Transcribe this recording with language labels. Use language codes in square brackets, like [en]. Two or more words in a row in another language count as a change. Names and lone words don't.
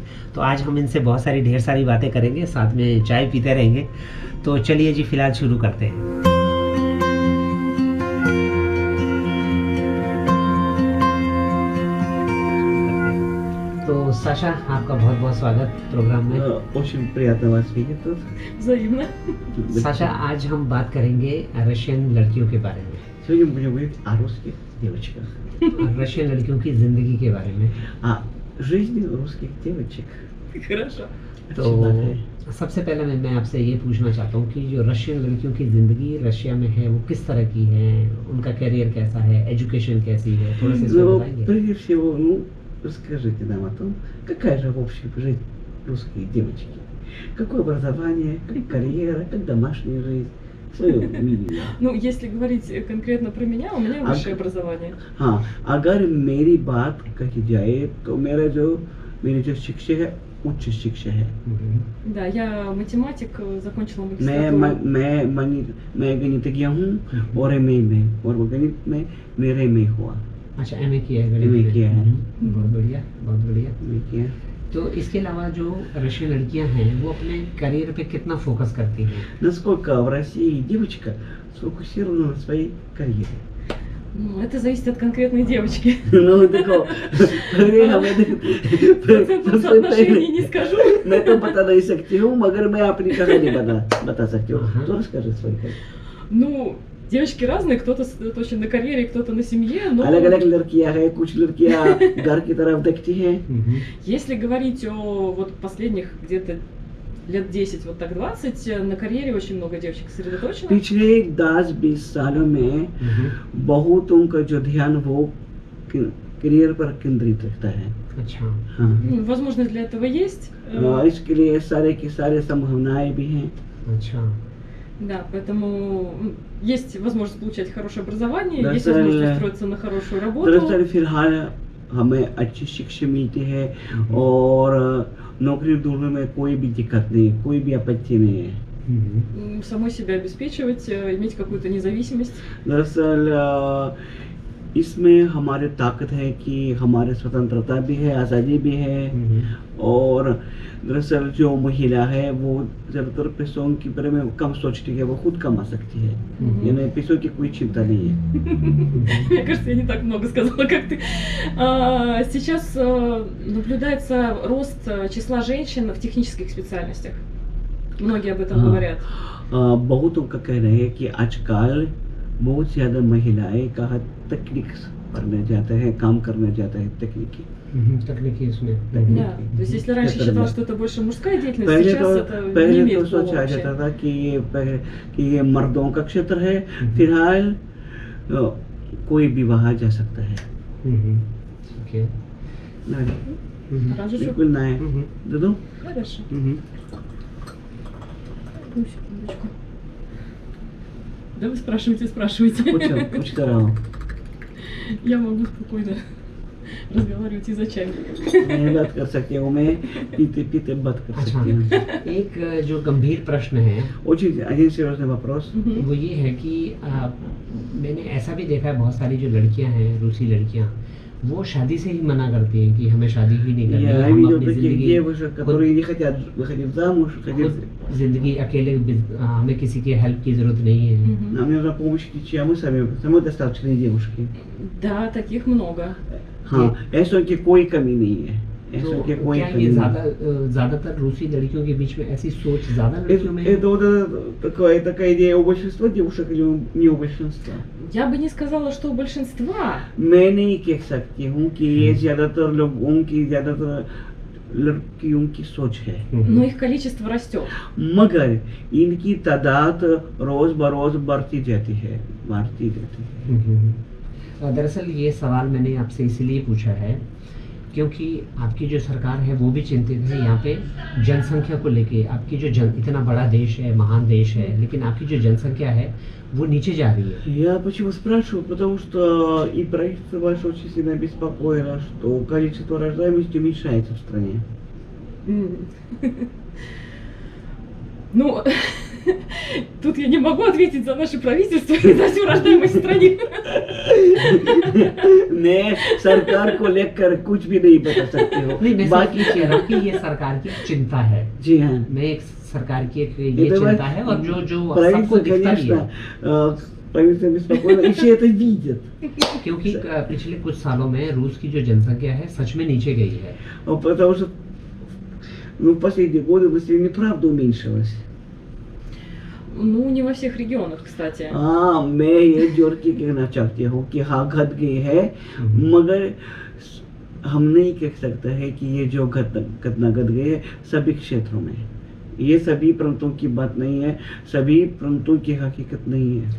[hi] तो आज हम इनसे बहुत सारी ढेर सारी बातें करेंगे, साथ में चाय पीते रहेंगे। तो चलिए जी फिलहाल शुरू करते हैं। तो साशा, आपका बहुत बहुत स्वागत प्रोग्राम में। [ru] Очень приятно вас видеть тут. Взаимно. [hi] साशा, आज हम बात करेंगे रशियन लड़कियों के बारे में। [ru] Сегодня мы будем говорить о русских девочках. [hi] रशियन लड़कियों की ज़िंदगी के बारे में। [ru] О жизни रусских девочек. Хорошо. [hi] तो सबसे पहले मैं आपसे ये पूछना चाहता हूँ कि जो रशियन लड़कियों की ज़िंदगी रशिया में है वो किस तरह की है, उनका करियर कैसा है, एजुकेशन कैसी है, थोड़ा सा इसमें बताएंगे? [ru] Прежде всего, расскажите нам о том, какая же в общем жизнь русской девочки. Какое образование, как карьера, как домашняя жизнь. Свое видение. Ну, если говорить конкретно про меня, у меня высшее образование. [hi] हाँ, अगर मेरी बात कही जाए तो मेरी जो शिक्षा है उच्च शिक्षा है। [ru] Да, я математик, закончила магистратуру. [hi] मैं गणितज्ञ हूँ और एमए में, और वो गणित में मेरे में हुआ। अच्छा, एमए किया है? एमए किया है। बहुत बढ़िया, बहुत बढ़िया। एमए किया। तो इसके अलावा जो रशियन लड़कियां हैं वो अपने करियर पे कितना फोकस करती हैं? [ru] Насколько в России девочка сфокусирована на своей карьере? Ну, это зависит от конкретной девочки. Ну, [hi] देखो, पहले हमें [ru] Процентном соотношении не скажу. [hi] मैं तो बता नहीं सकती हूँ, मगर मैं अपनी कहानी बता सकती हूँ। [ru] तो расскажи свою картину. Ну, девочки разные, кто-то сосредоточен на карьере, кто-то на семье, но... [hi] अलग-अलग लड़कियाँ हैं, कुछ लड़कियाँ घर की तरफ देखती हैं। [ru] Если говорить о вот последних где-то лет 10, вот так 20, на карьере очень много девочек сосредоточено. [hi] पिछले 10-20 सालों में बहुतों का जो ध्यान वो करियर पर केंद्रित रखता है। अच्छा। हाँ। [ru] Возможность для этого есть. [hi] इसके लिए सारे की सारे संभावनाएं भी हैं। अच्छा। [ru] Да, поэтому есть возможность получать хорошее образование, есть [hi] दरअसल [ru] возможность устроиться на хорошую работу. [hi] फिलहाल हमें अच्छी शिक्षा मिलती है और नौकरी ढूंढने में कोई भी दिक्कत नहीं, कोई भी आपत्ति नहीं है। [ru] Самой себя обеспечивать, иметь какую-то независимость. [hi] दरअसल इसमें हमारे ताकत है कि हमारे स्वतंत्रता भी है, आज़ादी भी है। और दरअसल जो महिला है वो ज़्यादातर पैसों के बारे में कम सोचती है, वो खुद कमा सकती है, यानी पैसों की कोई चिंता नहीं है। [ru] Мне кажется, я не так много сказала, как ты. Сейчас наблюдается рост числа женщин в технических специальностях. Многие об этом говорят. [hi] बहुतों का कहना है कि आजकल बहुत ज़्यादा महिलाएं कहाँ तकनीक पढ़ने जाते हैं, काम करने जाते हैं तकनीकी। तकनीकी इसमें। [ru] Да, то есть если раньше считалось, что это больше мужская деятельность, сейчас это не [hi] पहले तो [ru] имеет пола [hi] सोचा [ru] вообще. [hi] जाता था कि ये मर्दों का क्षेत्र है। फिलहाल कोई भी वहाँ जा सकता है। ओके। [ru] Раньше [hi] बिल्कुल ना है। दे दो। [ru] Хорошо. Одну секундочку. Да вы спрашивайте. [hi] पूछता रहा हूँ। [ru] Я могу спокойно разговаривать и за чаем. [hi] मैं बात कर सकती हूँ, मैं पीते बात कर सकती हूँ। एक जो गंभीर प्रश्न है [ru] Очень один серьезный вопрос. [hi] वो ये है कि मैंने ऐसा भी देखा है बहुत सारी जो लड़कियां हैं, रूसी लड़कियां, वो शादी से ही मना करती हैं कि हमें शादी ही नहीं करनी, [ru] Я [hi] हम [ru] видел [hi] अपनी [ru] таких [hi] जिंदगी [ru] девушек, которые не хотят выходить замуж, хотят... [hi] जिंदगी अकेले हमें किसी की हेल्प की जरूरत नहीं है। [ru] Нам не нужна помощь ничья, мы сами достаточные девушки. Да, таких много. [hi] हाँ, ऐसों की कोई कमी नहीं है। तो ऐसों की कोई क्या कमी ये नहीं। ज्यादातर रूसी लड़कियों के बीच में ऐसी सोच ज्यादा लड़कियों में है? [ru] Это вот такая идея у большинства девушек или не у большинства? Я бы не сказала, что у большинства. [hi] मैं नहीं कह सकती हूँ कि ये ज्यादातर लोगों की, ज्यादातर लड़कियों की सोच है, [ru] Но их количество растет. [hi] मगर इनकी तादाद रोज बरोज बढ़ती जाती है। दरअसल ये सवाल मैंने आपसे इसीलिए पूछा है क्योंकि आपकी जो सरकार है वो भी चिंतित है यहाँ पे जनसंख्या को लेके। आपकी जो इतना बड़ा देश है, महान देश है, लेकिन आपकी जो जनसंख्या है वो नीचे जा रही है। [ru] Я почему спрашиваю? Потому что и правительство ваше очень сильно обеспокоено, что количество рождаемости уменьшается в стране. Ну, тут я не могу ответить за наше правительство и за всю рождаемость в стране. [hi] मैं सरकार को लेकर कुछ भी नहीं बता सकती हूँ। नहीं, मैं बाकी कह रहा हूँ कि ये सरकार की चिंता है। जी हाँ, मैं एक सरकार की एक ये चिंता है और जो सबको दिखता भी है। [ru] правительство беспокоено, и все это видят. [hi] क्योंकि पिछले कुछ सालों में रूस की जो जनसंख्या है सच में नीचे गई है। [ru] Потому что в последние годы население правда уменьшилось. Ну, не во всех रегионах, кстати. [hi] हाँ, मैं ये जोड़ के कहना चाहती हूँ कि हाँ घट गई है, मगर हम नहीं कह सकते हैं कि ये जो घटना घट गई है सभी क्षेत्रों में। ये सभी प्रांतों की बात नहीं है, सभी प्रांतों की हकीकत नहीं है।